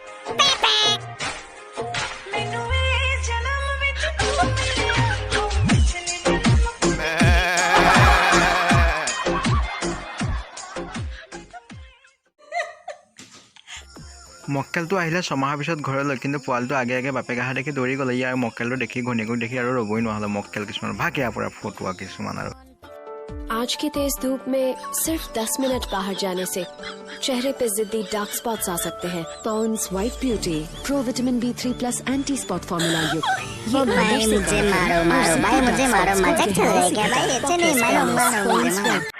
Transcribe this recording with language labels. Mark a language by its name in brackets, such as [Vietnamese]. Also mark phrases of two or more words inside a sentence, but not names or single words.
[Assamese] মক্কেলটো আহিলে ছমাহৰ পিছত ঘৰলৈ, কিন্তু পোৱালিটো আগে আগে বাপেক অহা দেখি দৌৰি গ'লে। ইয়াৰ মক্কেলটো দেখি ঘৈণীয়েকক দেখি আৰু ৰ'বই নহ'লে মক্কেল কিছুমান ভাগ ইয়াৰ পৰা ফটোৱা কিছুমান। আৰু [Hindi] आज की तेज धूप में सिर्फ 10 मिनट बाहर जाने से चेहरे पे जिद्दी [English] dark spots [Hindi] आ सकते हैं। पॉन्ड्स व्हाइट ब्यूटी [English] pro vitamin B3+ anti spot formula [Hindi] युक्त। भाई मुझे मारो भाई मुझे मारो, मजाक चल रहा है क्या भाई? चले मारो मुझे मारो।